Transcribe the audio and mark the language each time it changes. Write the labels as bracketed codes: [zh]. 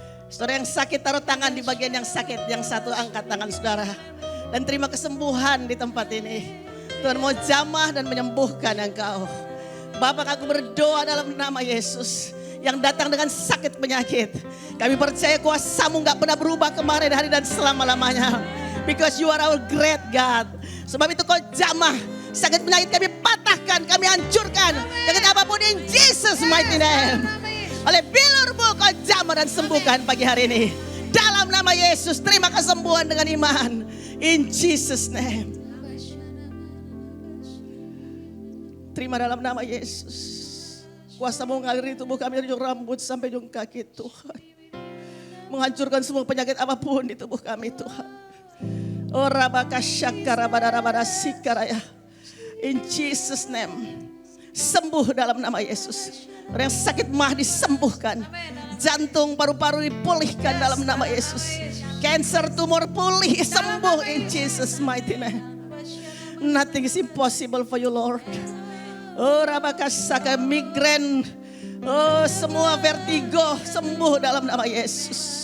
[id] Saudara yang sakit taruh tangan di bagian yang sakit. Yang satu angkat tangan saudara. Dan terima kesembuhan di tempat ini. Tuhan mau jamah dan menyembuhkan engkau. Bapak, aku berdoa dalam nama Yesus. Yang datang dengan sakit penyakit. Kami percaya kuasa-Mu gak pernah berubah kemarin, hari dan selama-lamanya. [en] Because you are our great God. [id] Sebab itu kau jamah. Sakit penyakit kami patahkan, kami hancurkan. Sakit apapun [en] in Jesus mighty name. [id] Oleh bilur-Mu kau jamah dan sembuhkan pagi hari ini. Dalam nama Yesus, terima kesembuhan dengan iman. [en] In Jesus name. [id] Terima dalam nama Yesus. Kuasa mengaliri tubuh kami dari ujung rambut sampai ujung kaki Tuhan. Menghancurkan semua penyakit apapun di tubuh kami Tuhan. Oh rabaka syakara badara sikaraya. [en] In Jesus name. [id] Sembuh dalam nama Yesus. Orang yang sakit mah disembuhkan. Jantung, paru-paru dipulihkan dalam nama Yesus. [en] Cancer, tumor [id] pulih, sembuh [en] in Jesus mighty name. Nothing is impossible for you Lord. Oh rabakasaka migrain. [id] Oh semua vertigo sembuh dalam nama Yesus.